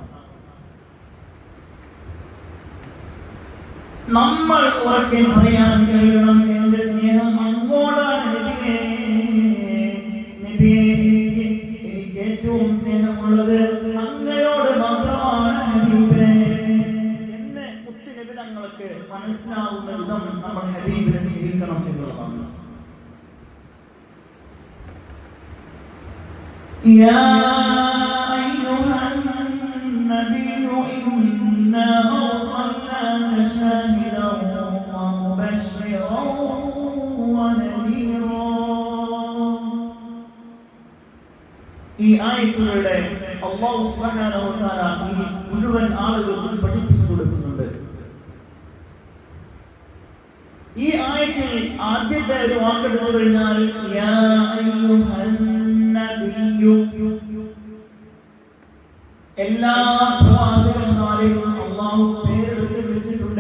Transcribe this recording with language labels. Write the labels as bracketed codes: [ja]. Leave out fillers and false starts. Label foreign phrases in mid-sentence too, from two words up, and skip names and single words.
[ml] നമ്മൾ ഉറക്കെ പറയാൻ കഴിയണം, എന്റെ സ്നേഹം അങ്ങോട്ടാണ് നബിയേ. നബിയേ, എനിക്ക് ഏറ്റവും സ്നേഹമുള്ളത് അങ്ങയോട് മാത്രമാണ് ഹബീബേ എന്ന് മുത്തുനബി തങ്ങൾക്ക് മനസ്സിലാവുന്ന വിധം നമ്മൾ ഹബീബിനെ സ്നേഹിക്കണം എന്നുള്ളതാണ്. [ar] يا أيها النبي إنا أرسلناك شاهدا ومبشرا ونذيرا. [ml] ഈ ആയത്തിലൂടെ [ar] الله سبحانه وتعالى [ml] ഈ മുഴുവൻ ആളുകൾക്കും പഠിപ്പിച്ചു കൊടുക്കുന്നുണ്ട്. ഈ ആയത്തിൽ ആദ്യത്തെ ഒരു വാക്കെടുത്തു കഴിഞ്ഞാൽ [ar] يا أيها النبي, [ml] എല്ലാ പ്രവാചകന്മാരെയും അല്ലാഹു പേരെടുത്ത് വിളിച്ചിട്ടുണ്ട്.